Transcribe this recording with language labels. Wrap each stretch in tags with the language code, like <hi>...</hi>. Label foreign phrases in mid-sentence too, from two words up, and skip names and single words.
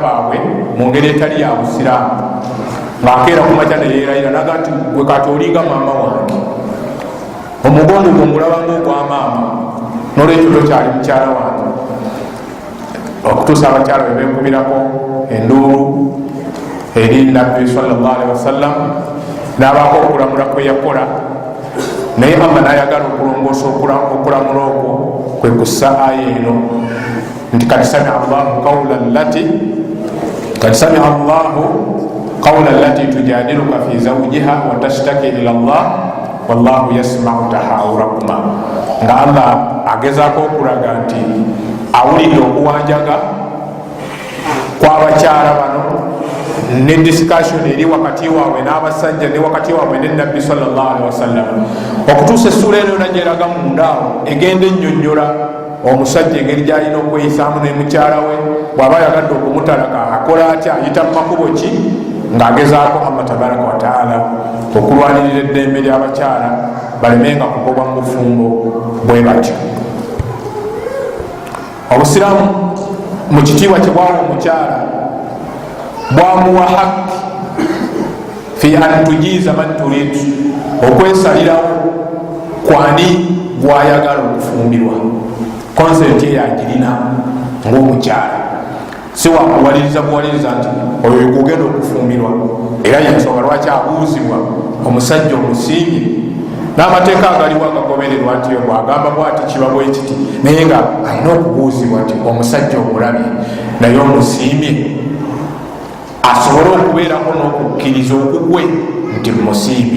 <lg>baabwe mu ngeri etali ya busiraamu, ng'akeera ku makya neyeerayira naga nti gwe kati olinga maama wange, omugongo gwe omulabanga ogwa maama nolwekyo tokyali mukyala wange, okutuusa abakyala bebekubirako enduulu eri nabbi</lg> <ar>صلى الله عليه وسلم</ar> <lg>nabako okulamula kwe yakola. Naye Allah nayagala okulongoosa okulamula okwo kwe kussa aya eno nti</lg> <ar>قد سمع الله قول التي تجادلك في زوجها وتشتكي إلى الله والله يسمع تحاوركما.</ar> <lg>Nga Allah agezaako okulaga nti awulidde okuwanjaga kw'abakyala bano ne discussion eri wakati waabwe n'abasajja ne wakati waabwe ne nabbi</lg> <ar>صلى الله عليه وسلم,</ar> <lg>okutuusa essula eno nagyeraga mundaawo egenda ennyonnyola omusajja engeri gyalina okweyisaamu ne mukyala we bw'aba yagadde okumutalaka akola atya, ayita mu makubo ki, ng'agezaako Allah</lg> <ar>تبارك وتعالى</ar> <lg>okulwanirira eddembe ly'abakyala balemenga kugobwa mu bufumbo bwe batyo. Obusiraamu mu kitiibwa kye bwawa omukyala bwamuwa</lg> <ar>حق في أن تجيز من تريد,</ar> <lg>okwesalirawo kwani gwayagala okufumbirwa. Konsenti eyagirina ngaomukyala, si wakuwaliriza buwaliriza nti oyo gugenda okufumbirwa. Era yensonga lwaki abuuzibwa omusajja omusiimye n'amateeka agaliwo agagobererwa nti bwagamba bwati kiba bwekiti, naye nga alina okubuuzibwa nti omusajja omulabye naye omusiimye asobole okubeerako n'okukkiriza okugwe nti musiimye.</lg>